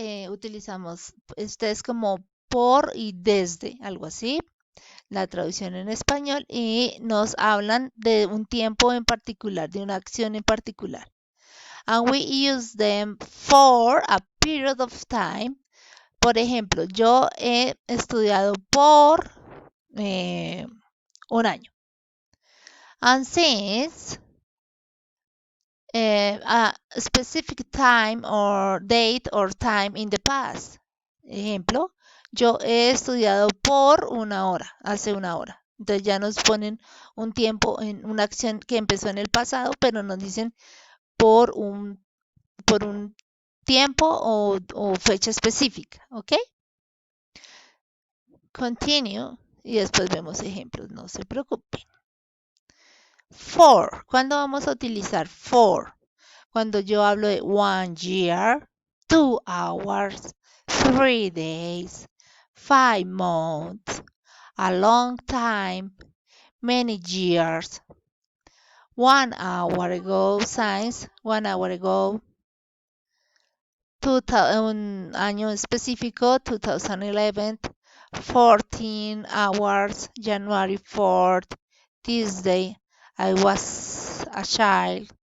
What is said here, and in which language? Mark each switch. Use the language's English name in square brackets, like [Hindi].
[Spanish] Utilizamos es como por y desde, algo así, la traducción en español, y nos hablan de un tiempo en particular, de una acción en particular. [English] And we use them for a period of time. [Spanish] Por ejemplo, yo he estudiado por un año. [English] And since a specific time or date or time in the past. [Spanish] Ejemplo, yo he estudiado por una hora, hace una hora. Entonces ya nos ponen un tiempo en una acción que empezó en el pasado, pero nos dicen por un tiempo o fecha específica, ¿ok? Continue y después vemos ejemplos, no se preocupen. For, ¿cuándo vamos a utilizar for? Cuando yo hablo de 1 year, 2 hours, 3 days, 5 months, a long time, many years, 1 hour ago, since 1 hour ago, un año específico, 2011, 14 hours, January 4th, this day, [English] I was a child.